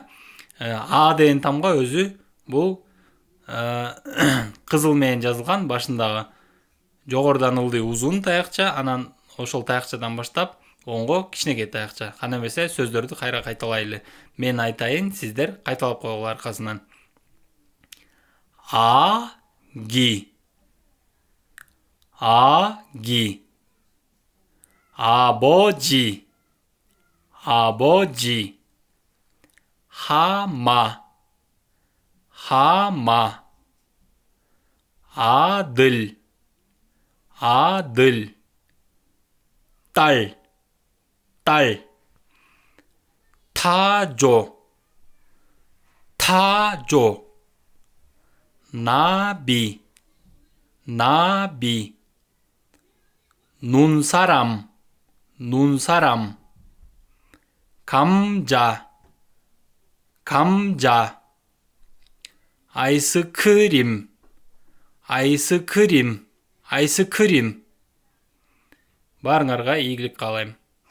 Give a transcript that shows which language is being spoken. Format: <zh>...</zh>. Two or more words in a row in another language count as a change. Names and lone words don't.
<ky>А деген тамга өзү бул кызыл менен жазылган, башындагы жогорудан ылдый узун таякча, анан ошол таякчадан баштап оңго кичинекей таякча. Кана эмесе, сөздөрдү кайра кайталайлы. Мен айтайын, сиздер кайталап койгула аркасынан.</ky> <ko>Аги. Аги. Абожи. Абожи. Хама. Хама. Адыл. Адыл. Таль. Таль. Тажо. Тажо. Наби. Наби. Нунсарам. Нунсарам. 감자. 감자. 아이스크림. 아이스크림. 아이스크림.</ko> <ky>Барыңарга ийгилик каалайм.</ky>